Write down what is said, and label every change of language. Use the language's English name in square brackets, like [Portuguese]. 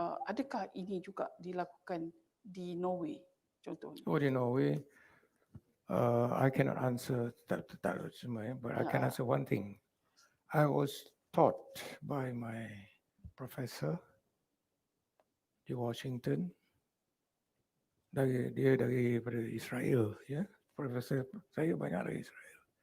[Malay] Adakah ini juga dilakukan di Norway contohnya? Di Norway, [English] I cannot answer that, but I can Ya. answer one thing. I was taught by my professor [Malay] di Washington, daripada Israel, ya. Profesor saya banyak dari Israel.